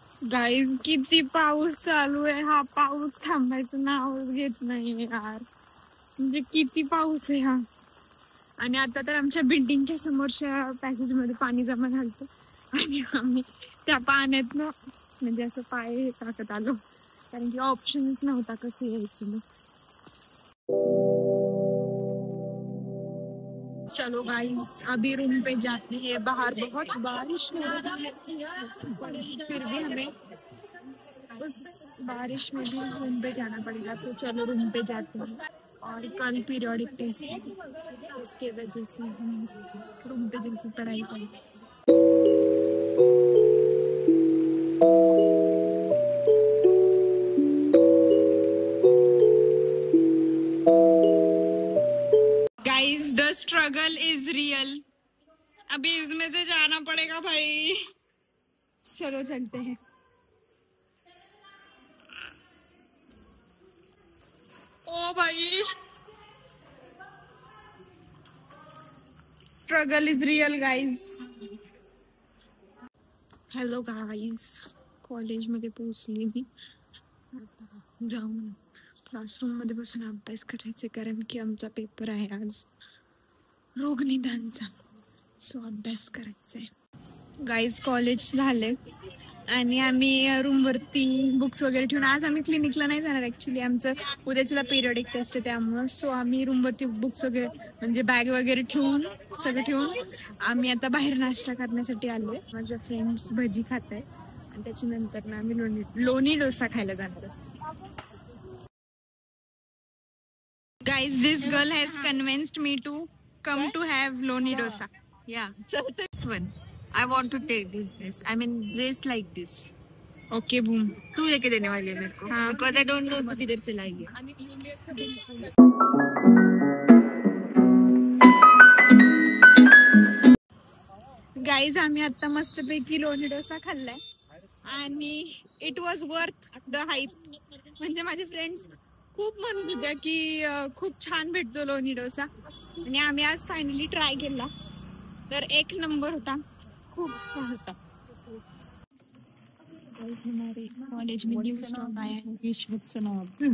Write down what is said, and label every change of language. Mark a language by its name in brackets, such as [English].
[Marathi] Guys, किती पाऊस चालू आहे. हा पाऊस थांबायचं नावच घेत नाही यार. म्हणजे किती पाऊस आहे हा. आणि आता तर आमच्या बिल्डिंगच्या समोरच्या पॅसेज मध्ये पाणी जमा झालं आणि आम्ही त्या पाण्यातनं म्हणजे असं पाय टाकत आलो कारण की ऑप्शनच नव्हता कसं यायचं. [Hindi] मग चलो गाइस, अभी रूम पे जाते हैं. बाहर बहुत बारिश हो रही है फिर भी हमें उस बारिश में भी रूम पे जाना पड़ेगा. तो चलो रूम पे जाते हैं. और कल पीरियोडिक टेस्ट है, इसके वजह से हम रूम पे जाकर पढ़ाई करेंगे. Guys, [English] The struggle is real. [Hindi] अभी इसमें से जाना पड़ेगा भाई. चलो चलते हैं. [English] ओ भाई, struggle is real guys. [Marathi] Hello guys, college मध्ये पोहोचली मी. आता जाऊन क्लासरूम मध्ये बसून अभ्यास करायचे कारण की आमचा पेपर आहे आज रोगनिदानचा. सो अभ्यास करायचा आहे. गाईज, कॉलेज झाले आणि आम्ही रूमवरती बुक्स वगैरे ठेवून, आज आम्ही क्लिनिकला नाही जाणार ऍक्च्युली. आमचं उद्याच्याला पिरियडिक टेस्ट आहे त्यामुळं. सो आम्ही रूमवरती बुक्स वगैरे म्हणजे बॅग वगैरे ठेवून सगळं ठेवून आम्ही आता बाहेर नाश्ता करण्यासाठी आलोय. माझ्या फ्रेंड्स भजी खात आहे आणि त्याच्यानंतर ना आम्ही लोणी डोसा खायला जाणार. [English] Guys, this girl has convinced me to come to have Loni dosa. Yeah, this one. I want to take this dress. I mean, dress like this. Okay, boom. [Hindi] तू लेके देने वाली है मेरे को. हाँ. [English] Because I don't know [Hindi] तू किधर से लाई है. [Marathi] Guys, आम्ही आता मस्तपैकी लोणी डोसा खाल्लाय आणि [English] It was worth the hype. [Marathi] म्हणजे माझे फ्रेंड्स खूप म्हणत होत्या की खूप छान भेटतो लोणी डोसा आणि आम्ही आज फायनली ट्राय केला तर 1 नंबर होता. खूप छान होता. [Hindi] हमारे कॉलेज में न्यू स्टॉक आया है रिश्वत सनौब.